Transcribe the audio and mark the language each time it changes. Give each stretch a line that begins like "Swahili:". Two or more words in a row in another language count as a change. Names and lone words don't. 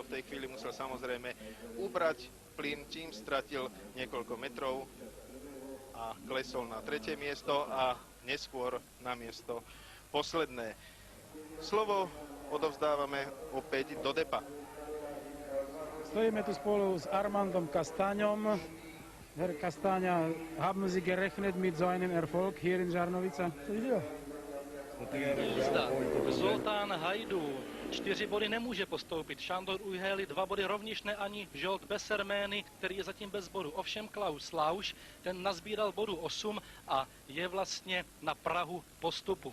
Slovak: V tej chvíli musel samozrejme ubrať plyn, čím stratil niekoľko metrov a klesol na tretie miesto a neskôr na miesto posledné. Slovo odovzdávame opäť do depa. Stojíme tu spolu s Armandom Kastaňom.
German: Herr Kastaňa, haben Sie gerechnet mit so einem Erfolg hier in Žarnovica?
Czech: Jízda. Zoltán Hajdu 4 body nemůže postoupit. Šandor Ujheli 2 body rovněž ne ani Žolt Bessermény, který je zatím bez bodu. Ovšem Klaus Lausch, ten nazbíral bodu 8 a je vlastně na prahu postupu.